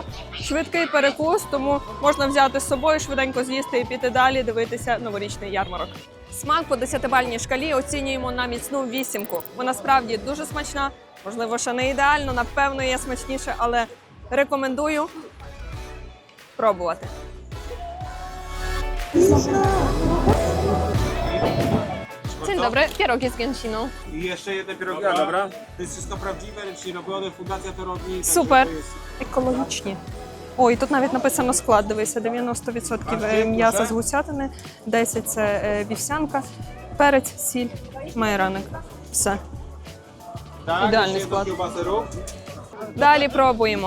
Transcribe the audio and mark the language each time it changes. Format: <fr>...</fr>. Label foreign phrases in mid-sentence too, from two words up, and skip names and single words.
<uk>Швидкий перекус, тому можна взяти з собою, швиденько з'їсти і піти далі, дивитися новорічний ярмарок. Смак по 10-бальній шкалі оцінюємо на міцну 8. Вона справді дуже смачна, можливо, ще не ідеально, напевно, є смачніше, але рекомендую пробувати.</uk> <pl>Dzień dobry, pierogi z gęsiną. I jeszcze jedne pierogi, dobra? To jest wszystko prawdziwe, ręcznie robione, Fundacja Torodni.</pl> <uk>Супер. Екологічні. Ой, тут навіть написано склад, дивися, 90% м'яса з гусятини, 10% це вівсянка, перець, сіль, майораник. Все. Ідеальний склад. Далі пробуємо.</uk>